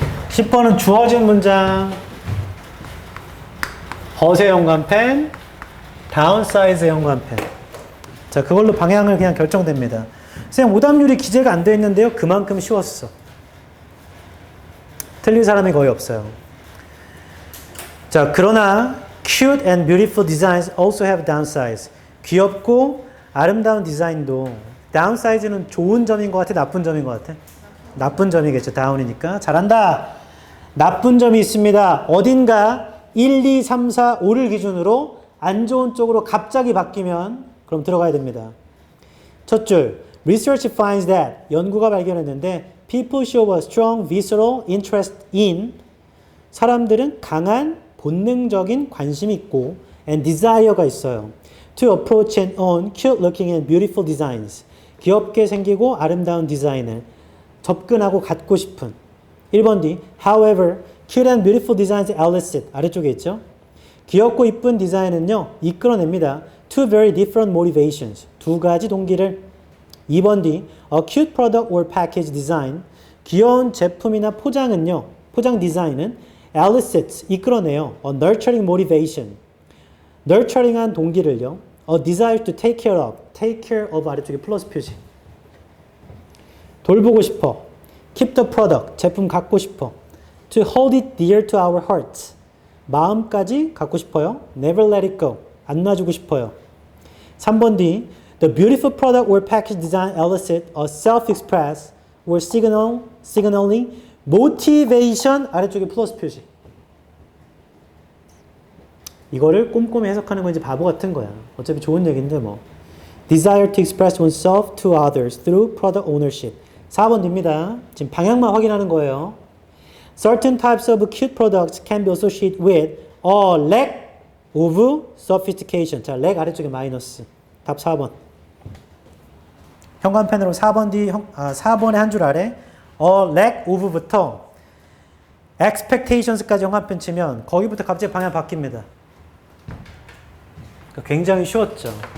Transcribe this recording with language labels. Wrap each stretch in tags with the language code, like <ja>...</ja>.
<ko>10번은 주어진 문장. 허세 연관펜, 다운사이즈 연관펜. 자, 그걸로 방향을 그냥 결정됩니다. 선생님, 오답률이 기재가 안 되어 있는데요. 그만큼 쉬웠어. 틀린 사람이 거의 없어요. 자, 그러나</ko> <en>cute and beautiful designs also have downsides.</en> <ko>귀엽고 아름다운 디자인도 downside는 좋은 점인 것 같아? 나쁜 점인 것 같아? 나쁜 점이겠죠. 다운이니까. 잘한다. 나쁜 점이 있습니다. 어딘가 1, 2, 3, 4, 5를 기준으로 안 좋은 쪽으로 갑자기 바뀌면 그럼 들어가야 됩니다.</ko> <en>첫 줄, research finds that</en> <ko>연구가 발견했는데</ko> <en>people show a strong visceral interest in</en> <ko>사람들은 강한 본능적인 관심이 있고</ko> <en>and desire가 있어요. to approach and own cute looking and beautiful designs</en> <ko>귀엽게 생기고 아름다운 디자인을 접근하고 갖고 싶은 1번 뒤</ko> <en>however cute and beautiful designs elicit</en> <ko>아래쪽에 있죠. 귀엽고 이쁜 디자인은요 이끌어냅니다.</ko> <en>two very different motivations</en> <ko>두 가지 동기를 2번 뒤</ko> <en>a cute product or package design</en> <ko>귀여운 제품이나 포장은요 포장 디자인은</ko> <en>elicits</en> <ko>이끌어내요.</ko> <en>a nurturing motivation nurturing한 동기를요 a desire to take care of</en> <ko>아래쪽에 플러스 표시 돌보고 싶어</ko> <en>keep the product</en> <ko>제품 갖고 싶어</ko> <en>to hold it dear to our hearts</en> <ko>마음까지 갖고 싶어요.</ko> <en>never let it go</en> <ko>안 놔주고 싶어요. 3번 뒤</ko> <en>the beautiful product or package design elicit a self-express or signaling motivation</en> <ko>아래쪽에 플러스 표시 이거를 꼼꼼히 해석하는 건 이제 바보 같은 거야. 어차피 좋은 얘기인데 뭐</ko> <en>desire to express oneself to others through product ownership.</en> <ko>4번 입니다. 지금 방향만 확인하는 거예요.</ko> <en>Certain types of cute products can be associated with a lack of sophistication.</en> <ko>자, lack 아래쪽에 마이너스. 답 4번. 현관펜으로 4번 뒤, 4번의 한 줄 아래</ko> <en>a lack of</en> <ko>부터 expectations까지 현관펜 치면 거기부터 갑자기 방향 바뀝니다. 굉장히 쉬웠죠.</ko>